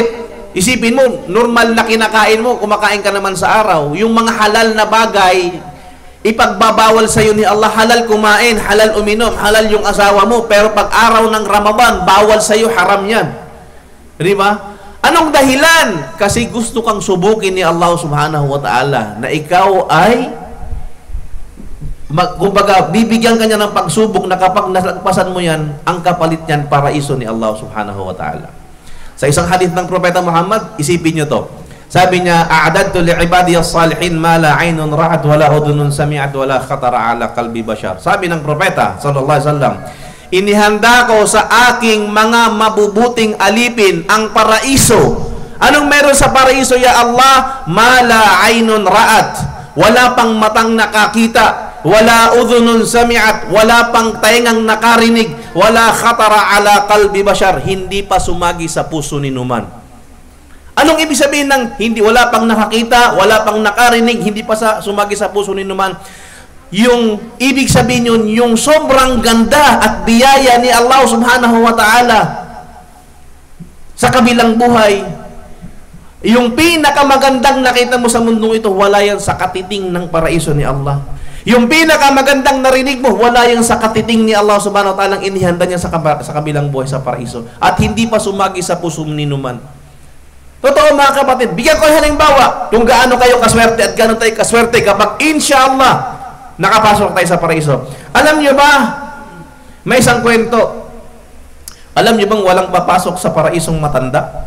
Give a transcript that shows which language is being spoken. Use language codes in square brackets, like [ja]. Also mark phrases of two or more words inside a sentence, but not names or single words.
[tl] Isipin mo, normal na kinakain mo, kumakain ka naman sa araw. Yung mga halal na bagay, ipagbabawal sa iyo ni Allah, halal kumain, halal uminom, halal yung asawa mo, pero pag araw ng Ramadan, bawal sa iyo, haram yan. Di ba? Anong dahilan? Kasi gusto kang subukin ni Allah [ar] سبحانه وتعالى [tl] na ikaw ay kumbaga, bibigyan ka niya ng pagsubok na kapag nalagpasan mo yan, ang kapalit niyan, paraiso ni Allah [ar] سبحانه وتعالى. [tl] Sa isang hadith ng Propeta Muhammad, isipin nyo to. Sabi niya, [ar] أعددت لعبادي الصالحين ما لا عين رأت ولا أذن سمعت ولا خطر على قلب بشر. [tl] Sabi ng Propeta [ar] صلى الله عليه وسلم, [tl] inihanda ko sa aking mga mabubuting alipin ang paraiso. Anong meron sa paraiso, [ar] يا الله ما لا عين رأت. [tl] Wala pang matang nakakita. [ar] ولا أذن سمعت, [tl] wala pang taingang nakarinig, [ar] ولا خطر على قلب بشر, [tl] hindi pa sumagi sa puso ni numan. Anong ibig sabihin ng hindi, wala pang nakakita, wala pang nakarinig, hindi pa sumagi sa puso ni numan? Yung ibig sabihin yun, yung sobrang ganda at biyaya ni Allah [ar] سبحانه وتعالى [tl] sa kabilang buhay, yung pinakamagandang nakita mo sa mundong ito, wala yan sa katiting ng paraiso ni Allah. Yung pinakamagandang narinig mo, wala yung sa katiting ni Allah [ar] سبحانه وتعالى [tl] ang inihanda niya sa kabilang buhay sa paraiso. At hindi pa sumagi sa puso ni numan. Totoo mga kapatid, bigyan ko halimbawa kung gaano kayo kaswerte at gaano tayo kaswerte kapag inshallah nakapasok tayo sa paraiso. Alam nyo ba, may isang kwento. Alam nyo bang walang papasok sa paraisong matanda?